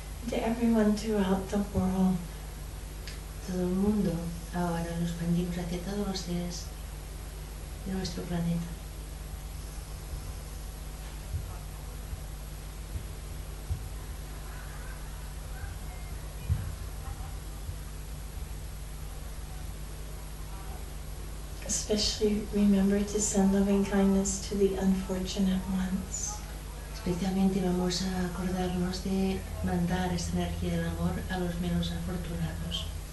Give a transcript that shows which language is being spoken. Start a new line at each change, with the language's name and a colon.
English: To everyone throughout the world.
Spanish: Todo el mundo ahora lo expandimos hacia todos los seres de nuestro planeta.
English: Especially remember to send loving kindness to the unfortunate ones.
Spanish: Especialmente vamos a acordarnos de mandar esta energía del amor a los menos afortunados.